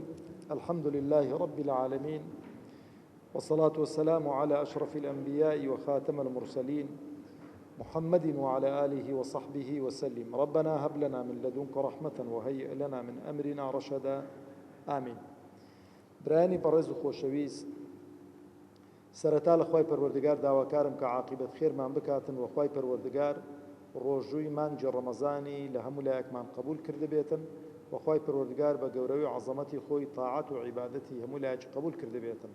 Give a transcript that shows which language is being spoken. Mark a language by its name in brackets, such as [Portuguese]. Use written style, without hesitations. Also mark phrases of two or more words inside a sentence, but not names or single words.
[Arabic] الحمد لله رب العالمين، والصلاة والسلام على أشرف الأنبياء وخاتم المرسلين محمد وعلى آله وصحبه وسلم. ربنا هب لنا من لدنك رحمة وهيئ لنا من أمرنا رشدا. آمين. [Central Kurdish] براني برز خوشويست سرەتا لە خوای پەروەردگار داواکارم کە عاقبەت خێرمان بکاتن و خوای پەروەردگار ڕۆژووی مانگی ڕەمەزانی لە هەموو لایەکمان قبول کرده بێتن و خوای پەروەردگار بە گەورەی و عەزەمەتی خۆی تاعات و عیبادەتی هەموو لایەکی قبول کرده بێتن.